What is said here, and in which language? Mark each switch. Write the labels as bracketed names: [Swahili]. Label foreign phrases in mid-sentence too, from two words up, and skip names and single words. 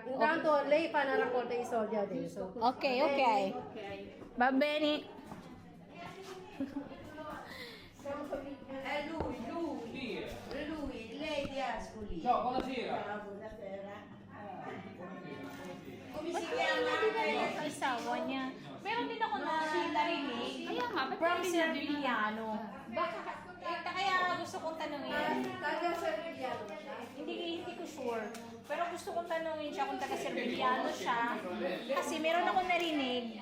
[Italian] Intanto lei fa una raccolta di soldi adesso. Ok, ok. Va bene. È lui, lei di Ascoli. Ciao, buonasera. Come si chiama? [Filipino] Isawa niya. Meron din ako na narinig. Kaya nga, from Serbiliano. Kaya gusto kong tanungin. Taga Serbiliano. Hindi ko sure. Pero gusto kong tanungin siya kung taga Serbiliano siya. Kasi meron ako narinig.